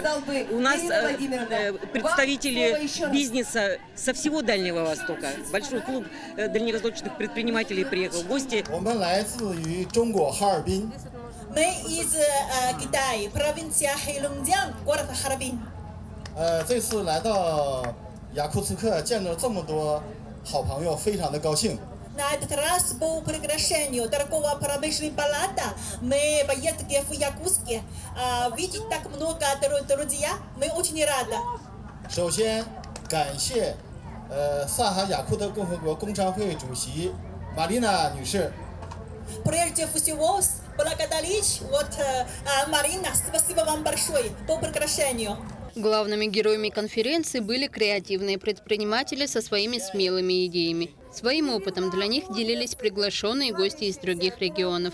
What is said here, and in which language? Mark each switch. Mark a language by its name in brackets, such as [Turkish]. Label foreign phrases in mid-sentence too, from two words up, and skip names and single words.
[Russian] У нас представители бизнеса со всего Дальнего Востока. Большой клуб дальневосточных предпринимателей приехал в гости. Мы из Китая, провинция Хэйлунцзян, город Харбин. [Chinese] 这次来到雅库茨克见了这么多好朋友，非常的高兴。 [Russian] На этот раз по приглашению торгово-промышленной палаты мы поехали в Якутске. Видеть так много друзья, мы очень рады. [Chinese] 首先感谢萨哈雅库特共和国工商会主席玛丽娜女士。 [Russian] Прежде всего, благодарить Марина, спасибо вам большое по приглашению. Главными героями конференции были креативные предприниматели со своими смелыми идеями. Своим опытом для них делились приглашенные гости из других регионов.